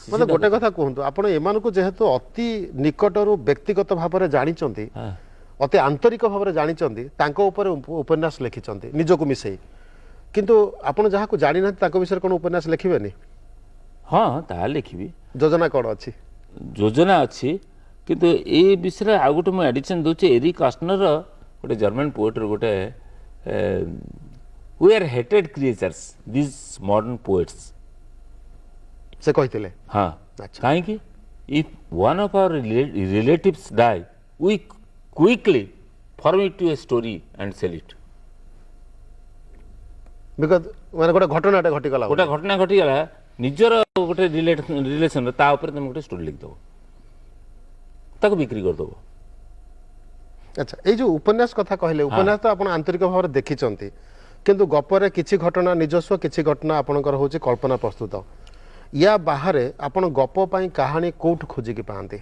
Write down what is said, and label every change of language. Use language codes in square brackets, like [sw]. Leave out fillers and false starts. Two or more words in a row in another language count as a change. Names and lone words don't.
[or] ମୋତେ ଗୋଟେ କଥା କୁହନ୍ତୁ ଆପଣ ଏମାନଙ୍କୁ ଯେହେତୁ ଅତି ନିକଟରୁ ବ୍ୟକ୍ତିଗତ ଭାବରେ ଜାଣିଛନ୍ତି ଅତି ଆନ୍ତରିକ ଭାବରେ ଜାଣିଛନ୍ତି ତାଙ୍କ ଉପରେ ଉପନ୍ୟାସ ଲେଖିଛନ୍ତି ନିଜକୁ ମିଶେଇ କିନ୍ତୁ ଆପଣ ଯାହାକୁ ଜାଣିନାହାନ୍ତି ତାଙ୍କ ବିଷୟରେ କ'ଣ ଉପନ୍ୟାସ ଲେଖିବେନି ହଁ ତାହା ଲେଖିବି ଯୋଜନା କ'ଣ ଅଛି ଯୋଜନା ଅଛି କିନ୍ତୁ ଏଇ ବିଷୟରେ ଆଉ ଗୋଟେ ମୁଁ ଆଡିସନ୍ ଦେଉଛି ଏରିକ୍ ଅଷ୍ଟନର ଗୋଟେ [en] German poet [or] ଗୋଟେ [en] We are hated creatures, these modern poets. [or] ସେ କହିଥିଲେ ହଁ କାହିଁକି [en] if one of our relatives die, we quickly form it to a story and sell it. [or] Because ମାନେ ଗୋଟେ ଘଟଣାଟେ ଘଟିଗଲା ଗୋଟେ ଘଟଣା ଘଟିଗଲା ନିଜର ଗୋଟେ ରିଲେସନ ତା ଉପରେ ତମେ ଗୋଟେ ଷ୍ଟୋରି ଲେଖିଦେବ ତାକୁ ବିକ୍ରି କରିଦେବ ଆଚ୍ଛା ଏଇ ଯେଉଁ ଉପନ୍ୟାସ କଥା କହିଲେ ଉପନ୍ୟାସ ତ ଆପଣ ଆନ୍ତରିକ ଭାବରେ ଦେଖିଛନ୍ତି କିନ୍ତୁ ଗପରେ କିଛି ଘଟଣା ନିଜସ୍ୱ କିଛି ଘଟଣା ଆପଣଙ୍କର ହେଉଛି କଳ୍ପନା ପ୍ରସ୍ତୁତ ୟା ବାହାରେ ଆପଣ ଗପ ପାଇଁ କାହାଣୀ କୋଉଠୁ ଖୋଜିକି ପାଆନ୍ତି